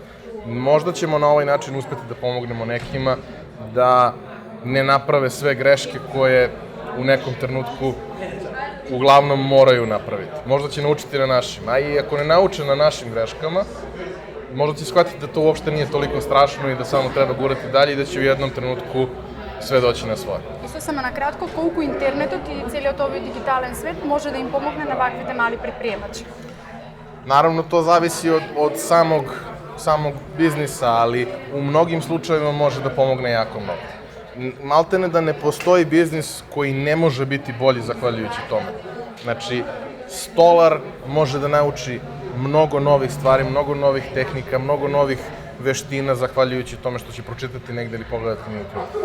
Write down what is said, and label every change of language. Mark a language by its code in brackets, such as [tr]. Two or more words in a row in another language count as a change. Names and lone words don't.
[sr] Možda ćemo na ovaj način uspeti da pomognemo nekima da ne naprave sve greške koje u nekom trenutku uglavnom moraju napraviti. Možda će naučiti na našim, a i ako ne nauče na našim greškama, možda će shvatiti da to uopšte nije toliko strašno i da samo treba gurati dalje i da će u jednom trenutku sve doći na svoje. [mk] Исто само на кратко, колку интернетот и целиот овој дигитален свет може да им помогне на ваквите мали предприемачи? [sr] Naravno, to zavisi od samog samog biznisa, ali u mnogim slučajevima može da pomogne jako mnogo. Maltene da ne postoji biznis koji ne može biti bolji zahvaljujući tome. Znači, stolar može da nauči mnogo novih stvari, mnogo novih tehnika, mnogo novih veština zahvaljujući tome što će pročitati negde ili pogledati na YouTube.